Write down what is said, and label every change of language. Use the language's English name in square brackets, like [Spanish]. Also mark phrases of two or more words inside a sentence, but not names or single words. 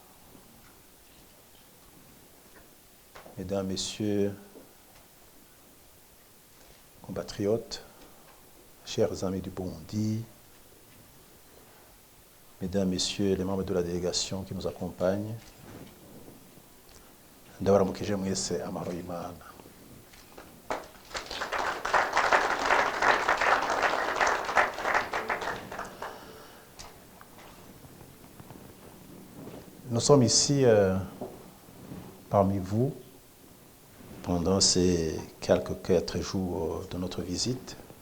[French] Mesdames, Messieurs, compatriotes, chers amis du Burundi, Mesdames, Messieurs les membres de la délégation qui nous accompagnent, [Rundi] ndabaramukije mwese amahoro y'Imana. [French] Nous sommes ici parmi vous pendant ces quelques 4 jours de notre visite.